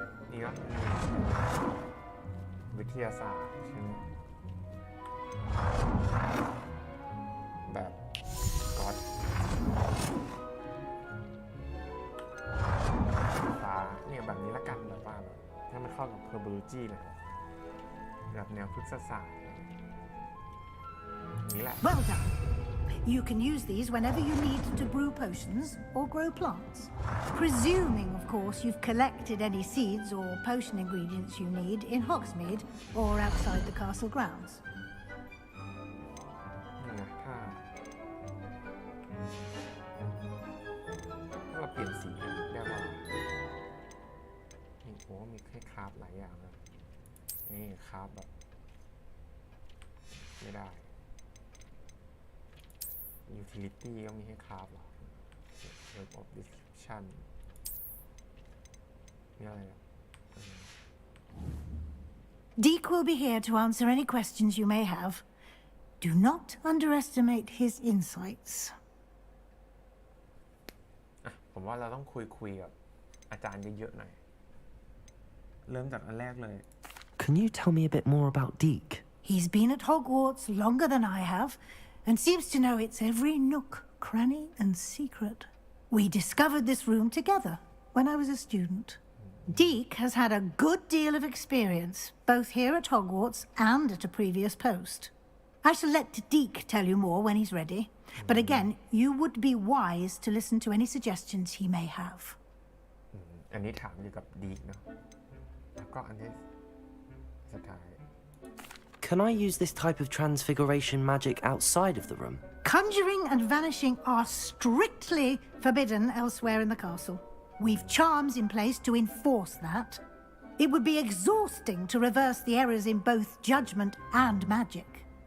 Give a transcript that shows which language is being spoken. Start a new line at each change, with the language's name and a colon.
Thai: นี่ก็วิทยาศาสตร์ใช่ไหมแบบก๊อตฟ้าเนี่ยแบบนี้ละกันแบบว่าให้มันเข้ากับ herbology เลยแบบแนวพฤกษศาสตร์นี่แหละ
English: Well done. You can use these whenever you need to brew potions or grow plants. Presuming, of course, you've collected any seeds or potion ingredients you need in Hogsmeade or outside the castle grounds.
Thai: นี่นะถ้าเราเปลี่ยนสีได้ว่านี่โอ้มีให้คราฟหลายอย่างเลยนี่คราฟแบบไม่ได้ utility ก็มีให้คราฟหรอ web of description นี่อะไรอ่ะ
English: Deek will be here to answer any questions you may have. Do not underestimate his insights.
Thai: ผมว่าเราต้องคุยกับอาจารย์เยอะๆหน่อยเริ่มจากอันแรกเลย
English: Can you tell me a bit more about Deek? He's been at Hogwarts longer than I have, and seems to know its every nook, cranny, and secret. We discovered this room together when I was a student. Deek has had a good deal of experience, both here at Hogwarts and at a previous post. I shall let Deek tell you more when he's ready, but again, you would be wise to listen to any suggestions he may have.
Thai: อันนี้ถามอยู่กับดีเนาะแล้วก็อันนี้สุดท้าย
English: Can I use this type of transfiguration magic outside of the room? Conjuring and vanishing are strictly forbidden elsewhere in the castle. We've charms in place to enforce that. It would be exhausting to reverse the errors in both judgment and magic.